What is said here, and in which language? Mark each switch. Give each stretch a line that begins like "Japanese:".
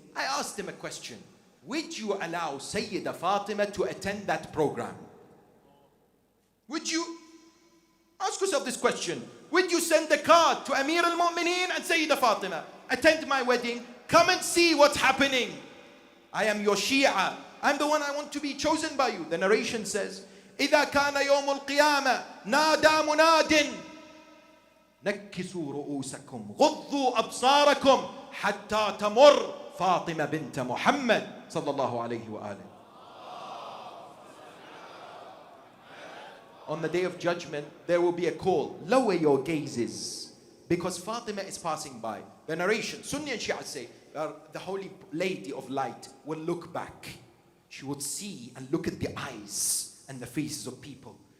English: I asked him a question. Would you allow Sayyida Fatima to attend that program? Would you? Ask yourself this question. Would you send a card to Amir al-Mu'mineen and Sayyida Fatima? Attend my wedding. Come and see what's happening. I am your Shia. I'm the one I want to be chosen by you. The narration says,
Arabic: إذا كان يوم القيامة نادى مناد نكسوا رؤوسكم غضوا أبصاركم حتى تمر فاطمة بنت محمد صلى الله عليه وآله.
English: On the day of judgment, there will be a call. Lower your gazes, because Fatima is passing by. The narration, Sunni and Shia say, the Holy Lady of Light will look back. She would see and look at the eyes and the faces of people.